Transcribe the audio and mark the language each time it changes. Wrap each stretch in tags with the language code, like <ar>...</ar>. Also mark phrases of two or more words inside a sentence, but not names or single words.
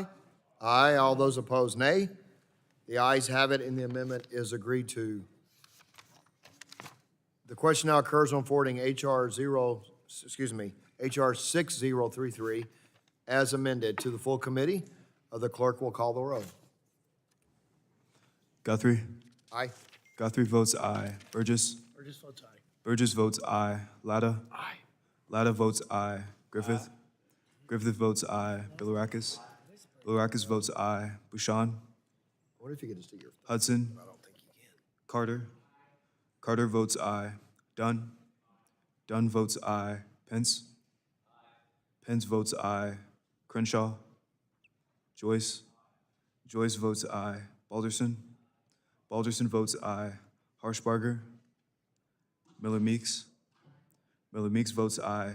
<en>Aye. All those opposed, nay. The ayes have it, and the amendment is agreed to. The question now occurs on forwarding H.R. 6033 as amended to the full committee. The clerk will call the roll. Guthrie. Aye. Guthrie votes aye. Burgess. Burgess votes aye. Burgess votes aye. Latta. Aye. Latta votes aye. Griffith. Griffith votes aye. Bilirakis. Bilirakis votes aye. Bouchon. What if you could just do your... Hudson. I don't think you can. Carter. Carter votes aye. Dunn. Dunn votes aye. Pence. Pence votes aye. Crenshaw. Joyce. Joyce votes aye. Balderson. Balderson votes aye. Harshbarger. Miller Meeks. Miller Meeks votes aye.</en>